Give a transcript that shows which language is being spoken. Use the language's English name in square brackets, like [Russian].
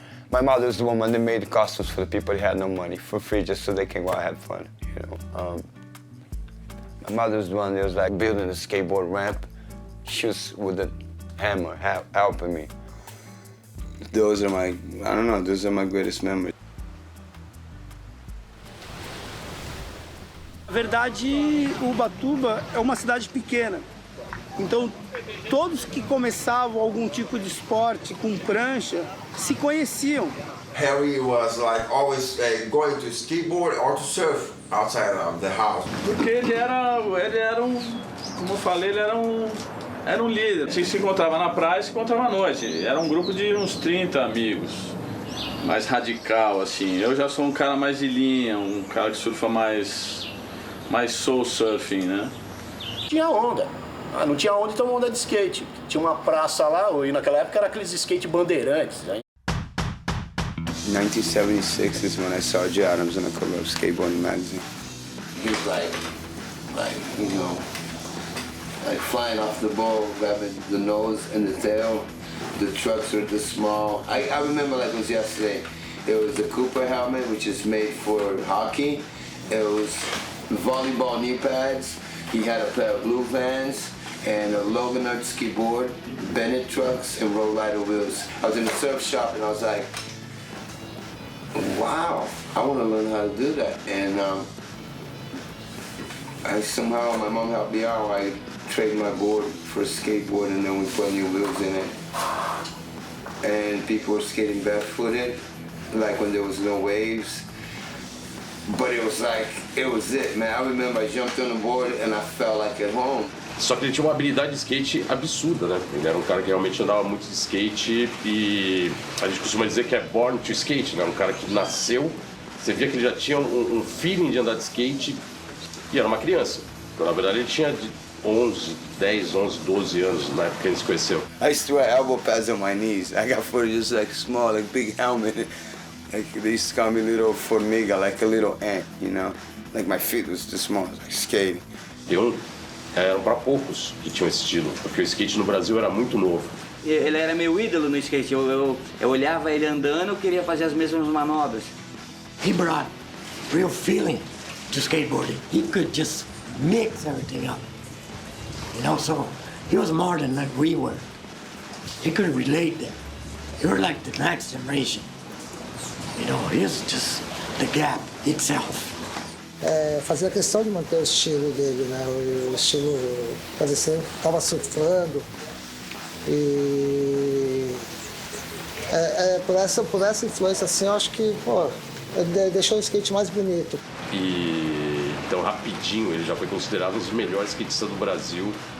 [English] My mother's the woman that made the costumes for the people that had no money for free just so they can go out and have fun, you know? My mother's the one that was like building a skateboard ramp. She was with a hammer helping me. Those are my, I don't know, those are my greatest memories. [Portuguese] Na verdade, Ubatuba é uma cidade pequena. Então, todos que começavam algum tipo de esporte com prancha se conheciam. [English] Harry was like always going to skateboard or to surf outside of the house. [Portuguese] Porque ele era como eu falei, ele era um líder. A gente se encontrava na praia e se encontrava à noite. Era um grupo de uns 30 amigos. Mais radical, assim. Eu já sou um cara mais de linha, um cara que surfa mais soul surfing, né? Tinha onda. Não tinha onda, então onda de skate. Tinha uma praça lá, e naquela época era aqueles skate bandeirantes. Né? [English] 1976 is when I saw Jay Adams on a cover of Skateboarding magazine. He was like, you know, like flying off the bowl, grabbing the nose and the tail. The trucks were this small. I remember like it was yesterday. It was the Cooper helmet, which is made for hockey. It was volleyball knee pads. He had a pair of blue Vans and a Logan Nut ski board, Bennett trucks, and roll rider wheels. I was in the surf shop and I was like, wow, I want to learn how to do that. And somehow my mom helped me out. I traded my board for a skateboard and then we put new wheels in it. And people were skating barefooted, like when there was no waves. But it was like, it was it, man. I remember I jumped on the board and I felt like at home. [Portuguese] Só que ele tinha uma habilidade de skate absurda, né? Ele era um cara que realmente andava muito de skate e a gente costuma dizer que é [English] born to skate, [Portuguese] né? Um cara que nasceu, você via que ele já tinha um feeling de andar de skate e era uma criança. Então, na verdade, ele tinha 10, 11, 12 anos na época que ele se conheceu. [English] I used to wear elbow pads on my knees. I got for just like small, like big helmet. Like they used to call me little [Portuguese] formiga, [English] like a little ant, you know? Like my feet was too small, like skating. [Portuguese] Eram para poucos que tinham esse estilo, porque o skate no Brasil era muito novo. Ele era meu ídolo no skate. Eu olhava ele andando, eu queria fazer as mesmas manobras. [English] He brought real feeling to skateboarding. He could just mix everything up. You know, so he was more than like we were. He could relate that. You were like the next generation. You know, he's just the gap itself. [Portuguese] Fazia questão de manter o estilo dele, né? O estilo, parecia que estava surfando. E por essa influência, assim, eu acho que, pô, ele deixou o skate mais bonito. E então, rapidinho, ele já foi considerado um dos melhores skatistas do Brasil.